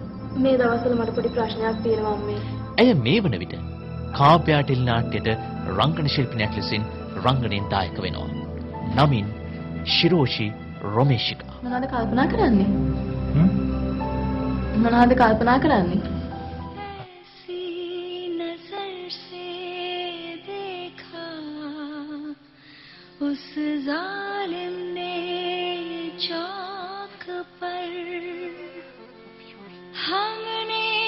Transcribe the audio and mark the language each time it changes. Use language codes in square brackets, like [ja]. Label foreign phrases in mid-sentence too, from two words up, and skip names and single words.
[si] මේ දවස්වල මට පොඩි ප්‍රශ්නයක් තියෙනවා අම්මේ. ඇය මේ වන විට කාව්‍යා ටෙලි නාට්‍යයට රංගන ශිල්පිනියක් ලෙසින් රංගනයෙන් දායක වෙනවා. නමින් ශිරෝෂි රොමේෂිකා. මොනවද කල්පනා කරන්නේ? මොනවද කල්පනා කරන්නේ? [hi] ऐसी नजर से देखा उस जालिम ने चौक पर हमने